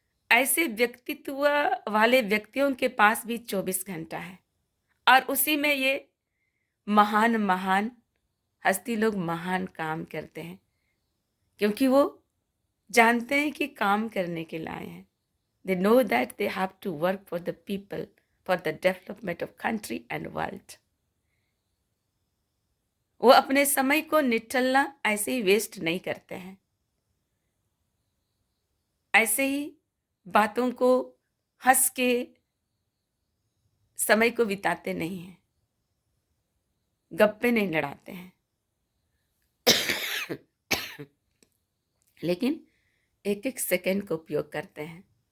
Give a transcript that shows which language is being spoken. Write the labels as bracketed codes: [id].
[hi] ऐसे व्यक्तित्व वाले व्यक्तियों के पास भी 24 घंटा है, और उसी में ये महान महान हस्ती लोग महान काम करते हैं, क्योंकि वो जानते हैं कि काम करने के लाए हैं। [en] They know that they have to work for the people, for the development of country and world. [hi] वो अपने समय को निठल्ला ऐसे ही वेस्ट नहीं करते हैं, ऐसे ही बातों को हंस के समय को बिताते नहीं हैं, गप्पे नहीं लड़ाते हैं, लेकिन एक एक सेकंड को उपयोग करते हैं।